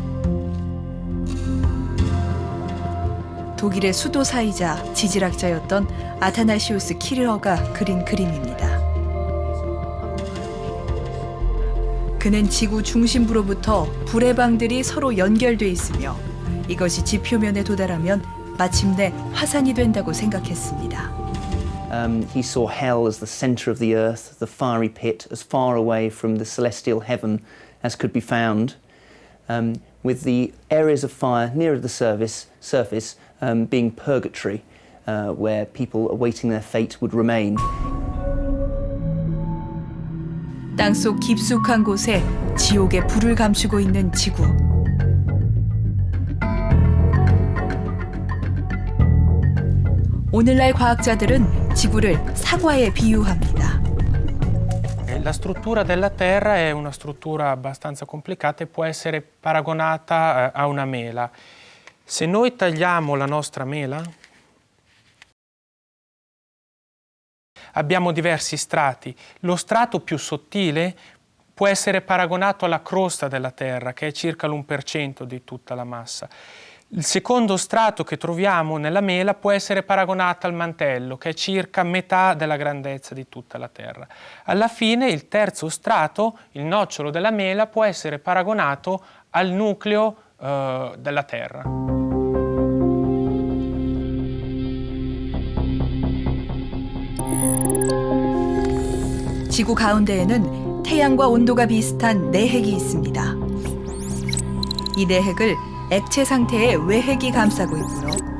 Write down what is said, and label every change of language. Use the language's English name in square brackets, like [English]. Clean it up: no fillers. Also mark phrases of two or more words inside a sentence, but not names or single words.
[Korean] 독일의 수도사이자 지질학자였던 아타나시우스 키르어가 그린 그림입니다. 그는 지구 중심부로부터 불의 방들이 서로 연결돼 있으며 이것이 지표면에 도달하면 마침내 화산이 된다고 생각했습니다. [English] He saw hell as the center of the earth, the fiery pit, as far away from the celestial heaven as could be found, with the areas of fire nearer the surface being purgatory, where people awaiting their fate would remain. [Korean] 땅속 깊숙한 곳에 지옥의 불을 감추고 있는 지구. 오늘날 과학자들은 지구를 사과에 비유합니다. [Italian] La struttura della Terra è una struttura abbastanza complicata e può essere paragonata a una mela. Se noi tagliamo la nostra mela, abbiamo diversi strati. Lo strato più sottile può essere paragonato alla crosta della Terra, che è circa l'1% di tutta la massa. Il secondo strato che troviamo nella mela può essere paragonato al mantello, che è circa metà della grandezza di tutta la Terra. Alla fine il terzo strato, il nocciolo della mela, può essere paragonato al nucleo della Terra. [Korean] 지구 가운데에는 태양과 온도가 비슷한 내핵이 있습니다. 이 내핵을 액체 상태의 외핵이 감싸고 있고요.